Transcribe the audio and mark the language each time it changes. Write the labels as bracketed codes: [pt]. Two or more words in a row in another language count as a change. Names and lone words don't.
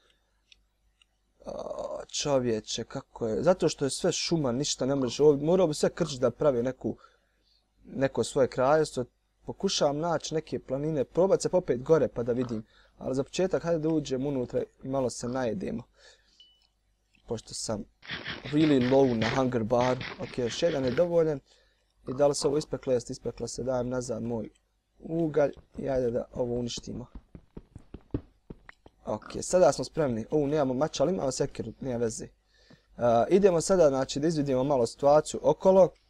[bs] Čovječe, kako je, zato što je sve šuma, ništa ne može, morao bi sve krčiti da pravi neko svoje kraljevstvo. Pokušavam naći neke planine, probat se popet gore pa da vidim, ali za početak hajde da uđem unutra i malo se najedemo. Pošto sam [en] really low [bs] na [en] hunger bar, [bs] ok, još jedan je dovoljan. I da li se ovo ispeklo, jest ispeklo se, dajem nazad moj ugalj i ajde da ovo uništimo. Ok, sada smo spremni. Nemamo mač, ali imamo sekiru, nije veze. Idemo sada, znači, da izvidimo malo situaciju okolo.